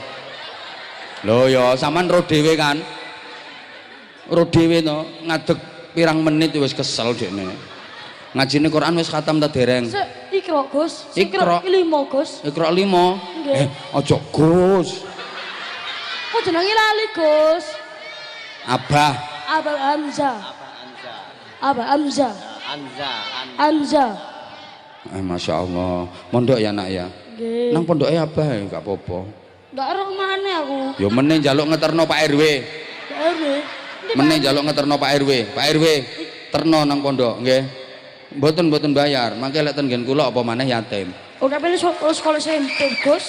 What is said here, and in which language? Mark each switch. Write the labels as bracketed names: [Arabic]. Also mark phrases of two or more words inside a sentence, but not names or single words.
[Javanese] Lho ya sampean ro dhewe kan. Ro dhewe to, ngadeg pirang menit wis kesel dekne. Ngajine Quran wis khatam ta dereng? Ikra, Gus. Ikra 5, Gus. Ikra 5. Nggih. Aja Gus. Kok jenenge lali, Gus? Abah. Abah Hamzah. Abah Hamzah. Hamzah. [Arabic] ما شاء الله. [Javanese] Mondok ya nak ya. Nggih. Nang pondoke Abah ya gak apa-apa. Ndak ero maneh aku. Ya meneh njaluk ngeterno Pak RW. Pak RW. Meneh njaluk ngeterno Pak RW. Pak RW terno nang pondok nggih. Mboten bayar. Mangke lek ten nggen kula apa maneh yatim. Oh, tapi sekolah SMP, Gus.